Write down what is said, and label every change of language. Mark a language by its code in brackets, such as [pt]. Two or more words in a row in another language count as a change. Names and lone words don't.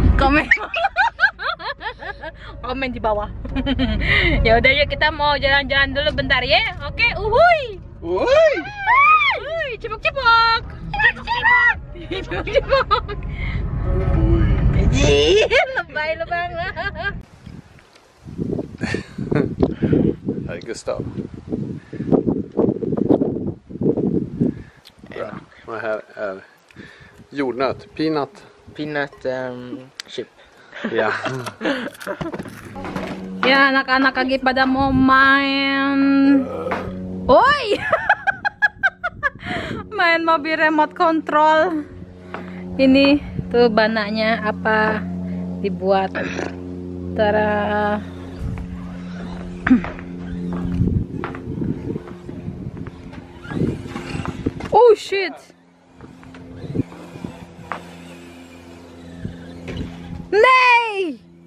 [id] Komen. Komen di bawah. Ya udah yuk kita mau jalan-jalan dulu bentar ya. Oke, uhuy. [sv] Oj! [id] Uhuy, cipok-cipok. Cipok-cipok. Lebay lu banget. [sv] Här är Gustav. Bra. Och här är jordnöt, peanut. [en] Peanut chip. [sv] Ja. [id] Ya anak-anak lagi pada mau main. Oi. Main mobil remote control. Ini tuh banaknya apa dibuat. Tara. [en] Oh shit. [sv] Nej!